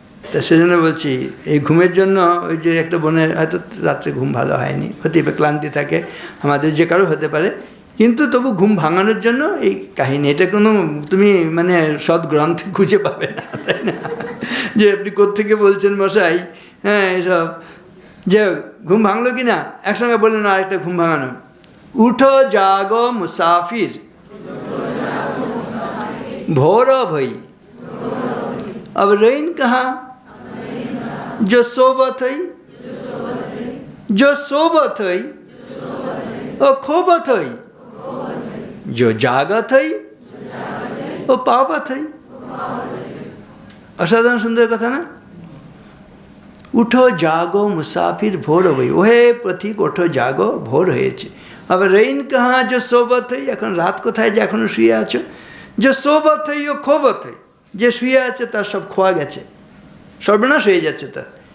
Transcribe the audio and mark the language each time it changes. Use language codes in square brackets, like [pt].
[bn] তা সেজন্য বলছি, এই ঘুমের জন্য ওই যে একটা বোনের হয়তো রাত্রে ঘুম ভালো হয়নি, হতে পারে, ক্লান্তি থাকে, আমাদের যে কারো হতে পারে, কিন্তু তবু ঘুম ভাঙানোর জন্য এই কাহিনী। এটা কোনো তুমি মানে সদ্গ্রন্থে খুঁজে পাবে না, তাই না? যে আপনি কোত্থেকে বলছেন মশাই, হ্যাঁ এসব যে ঘুম ভাঙলো কি না, একসঙ্গে বললেন না আরেকটা ঘুম ভাঙানো। উঠো জাগো মুসাফির, ভোর [hi] भई, अब रैन कहाँ, जो सोबत हुई, जो सोबत हुई वो खोबत हुई, जो जागत हुई वो पावत हुई। असाधारण सुंदर कथा ना? उठो जागो मुसाफिर भोर [bn] হই, ওহে পথিক ওঠো জাগো, ভোর হয়েছে। [hi] আবার রেইন কাহা, যে সোবত হই, [bn] এখন রাত কোথায় যে এখনো শুয়ে আছো, যে সোবত হই ও খোবত হই, যে শুয়ে আছে তার সব খোয়া গেছে, সর্বনাশ হয়ে যাচ্ছে তার।